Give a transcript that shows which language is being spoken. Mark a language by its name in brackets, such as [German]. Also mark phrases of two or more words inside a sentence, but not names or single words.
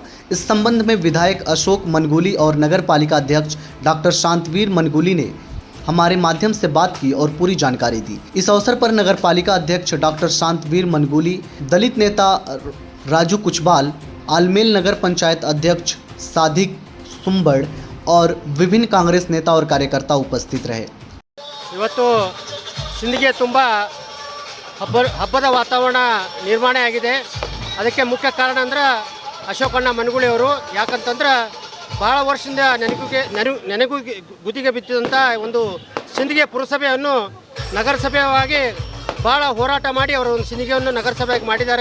[Hindi] इस संबंध में विधायक अशोक मनगुली और नगर पालिका अध्यक्ष डॉक्टर शांतवीर मनगुली ने हमारे माध्यम से बात की और पूरी जानकारी दी। इस अवसर पर नगर पालिका अध्यक्ष डॉक्टर शांतवीर मनगुली, दलित नेता राजू कुचबाल, आलमेल नगर पंचायत अध्यक्ष सादिक सुंबड़ और विभिन्न कांग्रेस नेता और कार्यकर्ता उपस्थित रहे। [Kannada] ಇವತ್ತು ಸಿಂದಗಿಗೆ ತುಂಬ ಹಬ್ಬದ ವಾತಾವರಣ ನಿರ್ಮಾಣ ಆಗಿದೆ। ಅದಕ್ಕೆ ಮುಖ್ಯ ಕಾರಣ ಅಂದ್ರೆ ಅಶೋಕಣ್ಣ ಮನಗುಳಿ ಅವರು। ಯಾಕಂತಂದ್ರೆ ಬಹಳ ವರ್ಷದಿಂದ ನೆನಗು ಗುದಿಗೆ ಬಿದ್ದಂಥ ಒಂದು ಸಿಂದಗಿ ಪುರಸಭೆಯನ್ನು ನಗರಸಭೆಯಾಗಿ ಭಾಳ ಹೋರಾಟ ಮಾಡಿ ಅವರು ಒಂದು ಸಿಂದಗಿಯನ್ನು ನಗರಸಭೆಯಾಗಿ ಮಾಡಿದ್ದಾರೆ।